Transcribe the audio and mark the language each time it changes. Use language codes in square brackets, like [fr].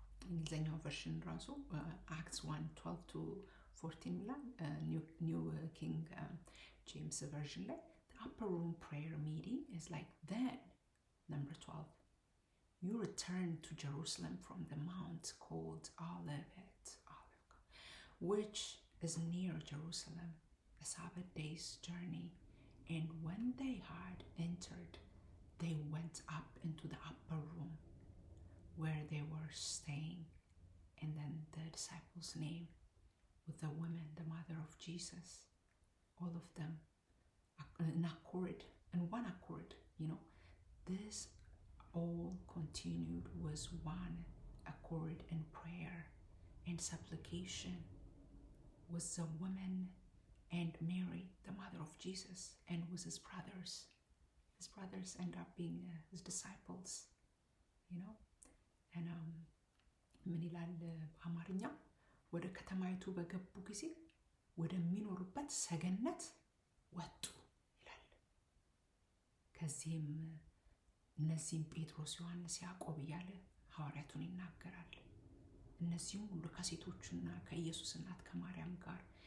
[am] እንግሊዝኛው ቨርሽን ራሱ አክትስ 1:12-14 ይላል። ኒው ኪንግ ጄምስ ቨርዥን ላይ [en] the upper room prayer meeting is like then number 12 you return to Jerusalem from the mount called Olivet, which is near Jerusalem, a Sabbath day's journey. And when they had entered, they went up into the upper room where they were staying. And then the disciples' name with the woman, the mother of Jesus, all of them in accord, in one accord, you know. This all continued was one accord in prayer and supplication with the woman and Mary, the mother of Jesus, and with his brothers. His brothers end up being his disciples, you know. [am] And ምን ይላል በአማርኛ? ወደ ከተማይቱ በገቡ ጊዜ ወደሚኖሩበት ሰገነት ወጡ ይላል። ከዚህም እነዚህም ጴጥሮስ፣ ዮሐንስ፣ ያዕቆብ እያለ ሐዋርያቱን ይናገራል። እነዚህም ሁሉ ከሴቶቹና ከኢየሱስ እናት ከማርያም ጋር